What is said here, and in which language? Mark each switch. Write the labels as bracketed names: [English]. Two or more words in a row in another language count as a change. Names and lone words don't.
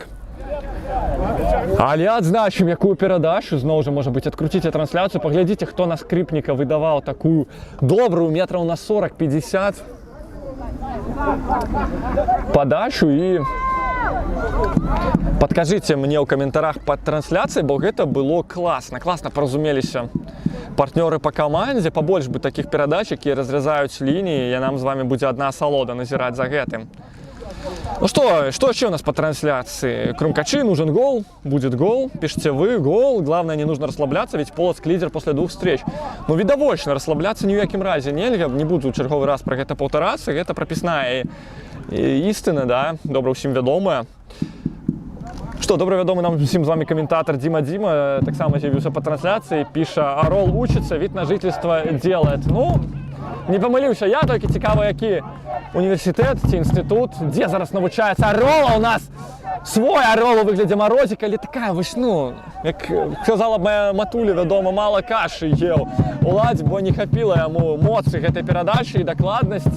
[Belarusian] Але адзначым, якую перадачу, зноў жа, можа быць, адкруціце трансляцыю, паглядзіце, хто на скрипніка выдаваў такую добрую метраў на 40-50 падачу. І падкажыце мне ў каментарах пад трансляцыяй, бо гэта было класна паразумеліся партнёры па камандзе. Пабольш бы такіх перадач, якія разрязаюць лініі, і нам з вами будзе адна асалода назіраць за гэтым. [Russian] Ну что еще у нас по трансляции? Крумкачи, нужен гол, будет гол, пишите вы, гол. Главное, не нужно расслабляться, ведь Полоцк лидер после 2 встреч. [Belarusian] Ну, відавочна, расслабляться ні в якім разі нельга, не буду черговий раз про гэта паўтарацца, гэта прапісная істина, да, добра ўсім вядомая. Что, добра вядомы нам всім з вами каментатор Дима таксама з'явіўся по трансляцыі, піша: [Russian] Орол учится, вид на жительство делает. [Belarusian] Ну, не памыліўся я, толькі цікава, які універсітэт ці інстытут, дзе зараз навучаецца Орола. У нас свой Орол у выглядзе Морозіка, але такая вось, ну, як сказала б моя матуля, вядома, мала кашы еў. Уладзь, бо не хапіла яму моцы гэтай перадачы і дакладнасці.